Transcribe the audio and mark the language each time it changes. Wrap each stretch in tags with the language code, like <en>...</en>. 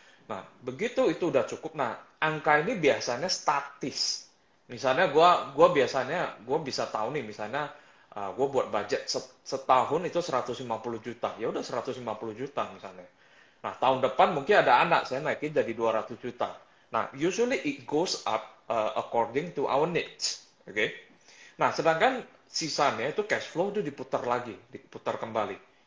<id>Nah, begitu itu udah cukup. Nah, angka ini biasanya statis. Misalnya gue bisa tahu nih, misalnya gue buat budget setahun itu 150 juta. Ya udah 150 juta misalnya. Nah, tahun depan mungkin ada anak, saya naikin jadi 200 juta.</id> <en>Nah, usually it goes up according to our needs. Oke?</en> <id>Nah, sedangkan sisanya itu cash flow itu diputar kembali.</id>